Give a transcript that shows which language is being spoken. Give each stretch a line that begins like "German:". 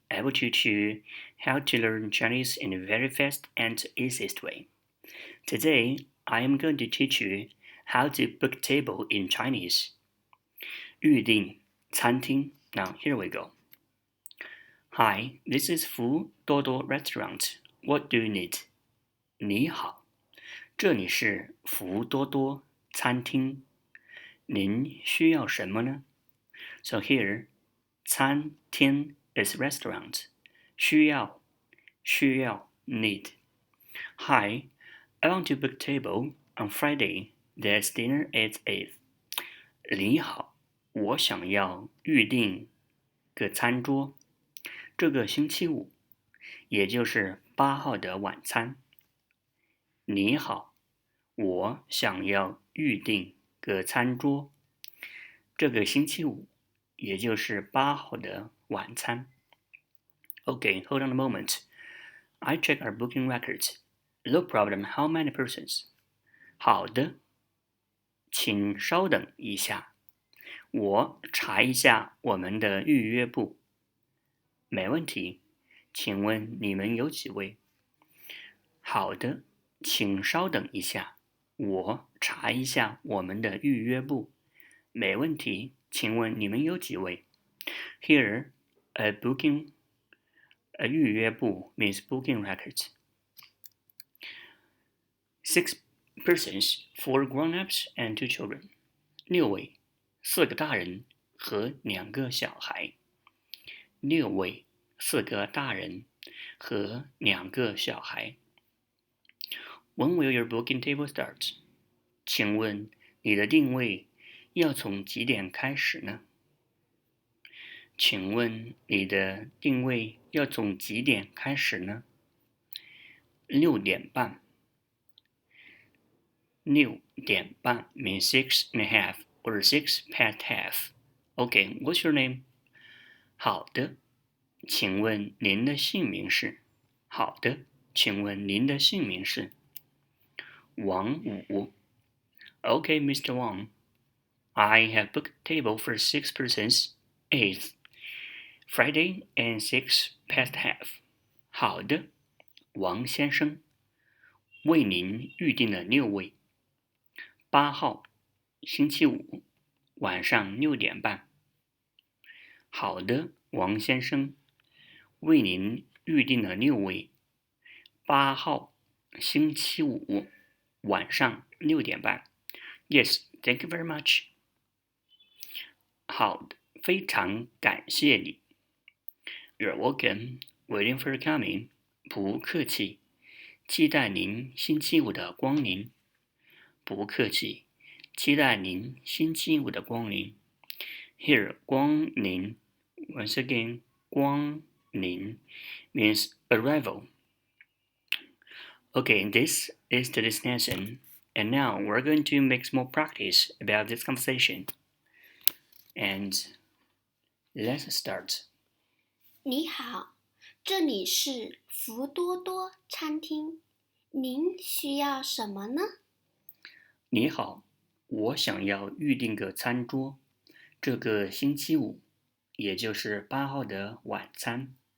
English: I will teach you how to learn Chinese in a very fast and easiest way. Today, I am going to teach you how to book table in Chinese.
Chinese: 预订餐厅.
English: Now, here we go. Hi, this is Fu Dodo Restaurant. What do you need?
Chinese: 你好，这里是福多多餐厅。您需要什么呢？
English: So here, 餐厅 is restaurant. 需要 need. Hi, I want to book table on Friday. There's dinner at 8.
Chinese: 你好，我想要预订个餐桌，这个星期五，也就是8号的晚餐。你好，我想要预订个餐桌，这个星期五，也就是8号的晚餐。
English: Okay, hold on a moment. I check our booking records. No problem. How many persons?
Chinese: 好的，请稍等一下，我查一下我们的预约簿。没问题，请问你们有几位？好的，请稍等一下，我查一下我们的预约簿。没问题，请问你们有几位？
English: Here, a预约簿 means booking records. 6 persons, 4 grown-ups and 2 children.
Chinese: 6位，4个大人和2个小孩。 6位，4个大人和2个小孩。
English: When will your booking table start?
Chinese: 请问你的定位要从几点开始呢？请问你的定位要从几点开始呢？6点半。
English: 6点半 means 6:30 or 6 past half. Okay, what's your name?
Chinese: 好的，请问您的姓名是？好的，请问您的姓名是？王武。
English: Okay, Mr. Wang. I have booked a table for 6 persons, 8th, Friday and 6 past half.
Chinese: 好的，王先生，为您预订了6位。 8号，星期五，晚上6点半。好的，王先生，为您预订了6位。 8号，星期五，晚上6点半。
English: Yes, thank you very much.
Chinese: 好的，非常感谢你。
English: You're welcome. Waiting for your coming.
Chinese: 不客气，期待您星期五的光临。不客气，期待您星期五的光临。
English: Here, 光临 once again, 光临 means arrival. Okay, this is the destination. And now we're going to make some more practice about this conversation. And let's start.
Chinese: 你好，这里是福多多餐厅，您需要什么呢？你好，我想要预订个餐桌，这个星期五，也就是8号的晚餐。